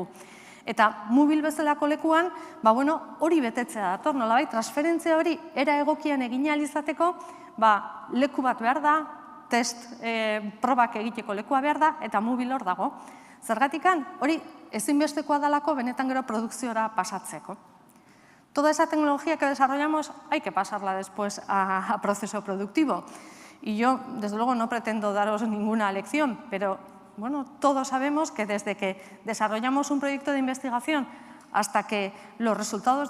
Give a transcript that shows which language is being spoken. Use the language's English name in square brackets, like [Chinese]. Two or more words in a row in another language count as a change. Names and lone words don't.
[Basque] Eta mobil bezalako lekuan, hori betetzea dator, nolabait, transferentzia hori era egokian egin ahal izateko, leku bat behar da, test probak egiteko lekua behar da, eta mobil hor dago. Zergatikan, hori ezinbestekoa dalako benetan gero produkziora pasatzeko. [Spanish] Toda esa tecnología que desarrollamos hay que pasarla después a proceso productivo. Y yo, desde luego, no pretendo daros ninguna lección, pero todos sabemos que desde que desarrollamos un proyecto de investigación hasta que los resultados de